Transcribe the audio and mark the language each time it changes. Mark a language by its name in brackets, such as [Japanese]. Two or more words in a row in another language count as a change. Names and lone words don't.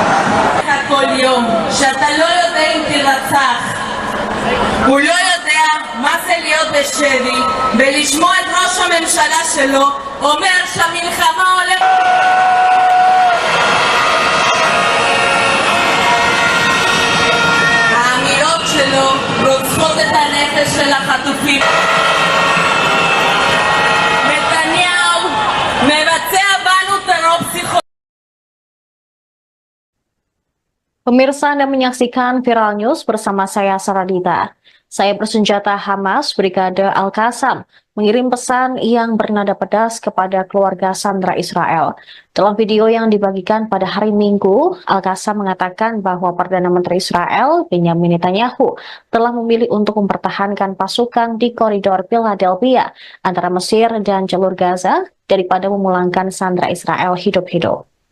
[Hebrew] כל יום שאתה לא יודע אם תרצח, הוא לא יודע מה זה להיות בשבי ולשמוע את ראש הממשלה שלו אומר שהמלחמה הולכת... האמירות שלו רוצחות את הנפש של החטופים. נתניהו מבצע בנו טרור פסיכולוגי. [Indonesian] Pemirsa, Anda menyaksikan Viral News bersama saya Saradita. Saya bersenjata Hamas Brigade Al-Qassam mengirim pesan yang bernada pedas kepada keluarga sandera Israel. Dalam video yang dibagikan pada hari Minggu, Al-Qassam mengatakan bahwa Perdana Menteri Israel, Benjamin Netanyahu, telah memilih untuk mempertahankan pasukan di koridor Philadelphia antara Mesir dan jalur Gaza daripada memulangkan sandera Israel hidup-hidup.